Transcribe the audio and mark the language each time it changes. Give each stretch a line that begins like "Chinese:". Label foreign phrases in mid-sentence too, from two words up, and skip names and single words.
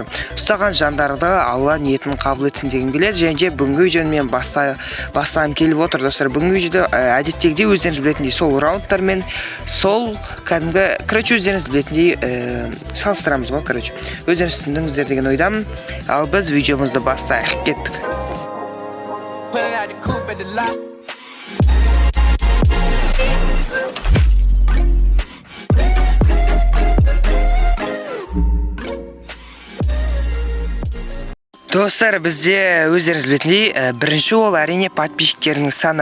Kazakh: Ұстаған жандарды Алла ниетін қабыл етсін деген келеді, және бүгінгі видеоны мен бастағым келіп отыр достар. Бүгінгі видеода әдеттегідей өздеріңіз білетіндей сол раундтармен сол кәдімгі өздеріңіз білетіндей салыстырамыз ғой, өздеріңіз түсіндіңіздер деген ойдамын. Ал біз видеомызды бастайық, кеттік.
English: Put it out the coupe at the lot.
Kazakh: Достар, бізде өздеріңіз білетіндей, бірінші ол әрине подписчиктерінің саны.